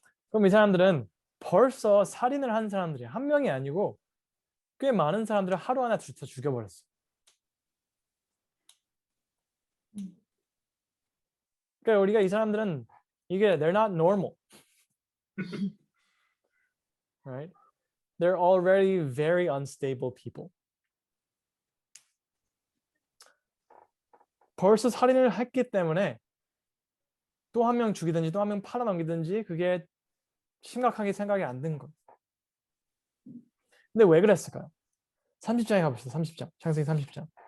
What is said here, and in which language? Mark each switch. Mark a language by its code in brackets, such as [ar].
[ko] 그럼 이 사람들은 벌써 살인을 한 사람들이 한 명이 아니고 꽤 많은 사람들을 하루 하나 죽여버렸어. 그러니까 우리가 이 사람들은 이게 [en] they're not normal. Right? They're already very unstable people. [ko] 벌써 살인을 했기 때문에 또 한 명 죽이든지 또 한 명 팔아넘기든지 그게 심각하게 생각이 안 든 거예요. 근데 왜 그랬을까요? 30장에 가봅시다. 30장. 창세기 30장.